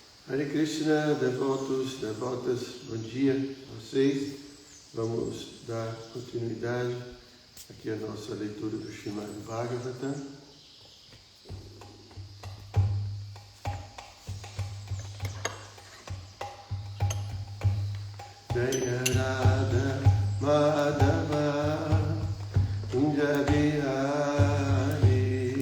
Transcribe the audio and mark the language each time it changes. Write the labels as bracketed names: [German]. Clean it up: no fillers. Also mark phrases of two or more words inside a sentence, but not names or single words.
[Sanskrit] Hare Krishna, [Portuguese] devotos, devotas, bom dia a vocês. Vamos dar continuidade aqui à nossa leitura do Srimad Bhagavatam. [Sanskrit] Jaya Radha Madhava Kunja Bihari